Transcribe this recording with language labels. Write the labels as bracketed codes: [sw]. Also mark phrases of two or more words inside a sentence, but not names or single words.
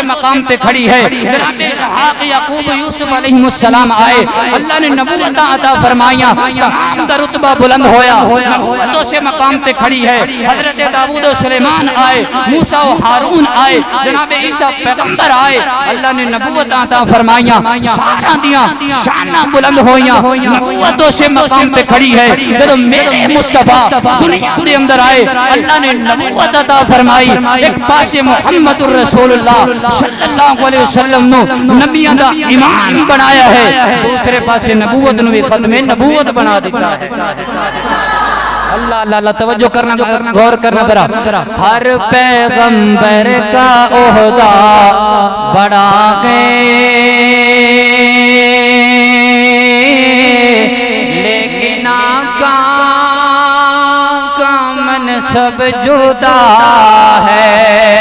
[pa] مقام تے کھڑی ہے جناب اسحاق یعقوب یوسف [ar] علیہ السلام [pa] آئے اللہ نے نبوت عطا فرمائیاں تمام دا رتبہ بلند ہویا نبوتوں سے مقام تے کھڑی ہے حضرت داؤد و سلیمان آئے موسیٰ و ہارون آئے جناب عیسیٰ پیغمبر آئے اللہ نے نبوت عطا فرمائیاں، شاناں دیاں شاناں بلند ہوئیاں، [ur] نبوتوں سے مقام پہ کھڑی ہے۔ جب میرے مصطفیٰ دنیا کے اندر آئے، اللہ نے نبوت عطا فرمائی۔ [pa] ایک پاس [ar] محمد الرسول اللہ صلی اللہ علیہ وسلم [pa] نو نبیاں دا ایمان بنایا ہے، دوسرے پاس نبوت نو بھی ختم نبوت بنا دیتا ہے۔ [ur] اللہ اللہ اللہ، توجہ کرنا، غور کرنا ذرا۔ ہر پیغمبر کا عہدہ بڑا ہے، لیکن آقا کا منصب جدا ہے۔